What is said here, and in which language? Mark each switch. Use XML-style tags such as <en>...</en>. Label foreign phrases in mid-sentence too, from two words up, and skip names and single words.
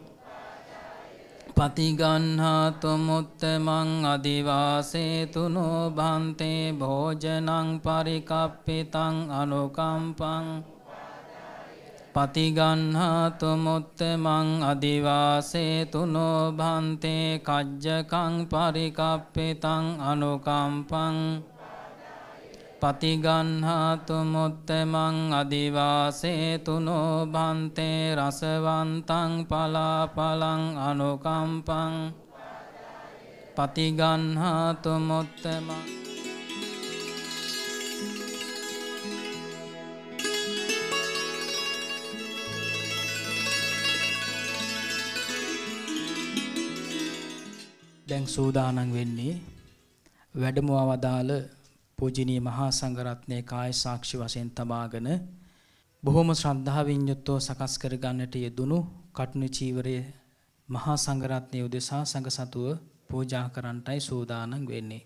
<pi>පතිගන්හාතු මුත්තමං අදිවාසේතුනෝ භන්තේ භෝජනං පරිකප්පිතං අනුකම්පං පතිගන්හාතු මුත්තමං අදිවාසේතුනෝ භන්තේ කජ්ජකං පරිකප්පිතං අනුකම්පං පතිගන්හාතු මුත්තමං අදිවාසේතුනෝ භන්තේ රසවන්තං පලාපලං අනුකම්පං පතිගන්හාතු මුත්තමං</pi> <si>දැන් සූදානම් වෙන්නේ වැඩමුව වදාළ පූජනීය මහා සංඝරත්නයේ කාය සාක්ෂි වශයෙන් තබාගෙන බොහෝම ශ්‍රද්ධාවෙන් යුක්තව සකස් කර ගන්නට යෙදුණු කටුණු චීවරයේ මහා සංඝරත්නයේ උදෙසා සංඝසතුව පූජා කරන්නටයි සූදානම් වෙන්නේ.</si>